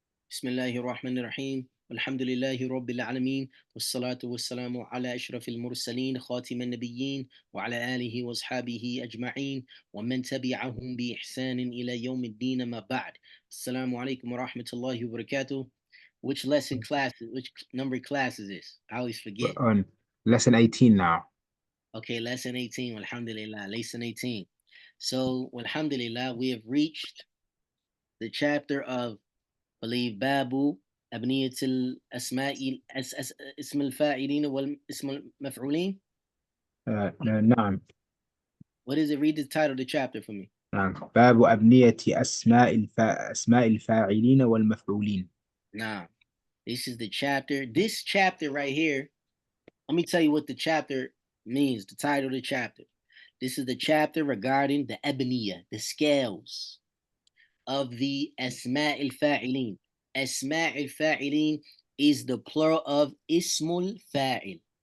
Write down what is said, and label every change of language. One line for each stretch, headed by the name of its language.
Arabic: بسم الله الرحمن الرحيم والحمد لله رب العالمين والصلاة والسلام على أشرف المرسلين خاتم النبيين وعلى آله وأصحابه أجمعين ومن تبعهم بإحسان إلى يوم الدين ما بعد. السلام عليكم ورحمة الله وبركاته.
English: Which number class is this? I always forget. We're on lesson 18 now. Okay, lesson 18. Alhamdulillah, lesson 18. So, alhamdulillah, we have reached the chapter of, I believe, Babu
Arabic: أبنية الأسماء اسم الفاعلين والاسم المفعولين. نعم.
English: What is it? Read the title of the chapter for me.
Arabic: نعم. باب أبنية أسماء الفاعلين والمفعولين.
English: Now, this is the chapter. This chapter right here, let me tell you what the chapter means, the title of the chapter. This is the chapter regarding the abniyah, the scales of the asma' al-fa'ilin. Asma' al-fa'ilin is the plural of ismul fa'il.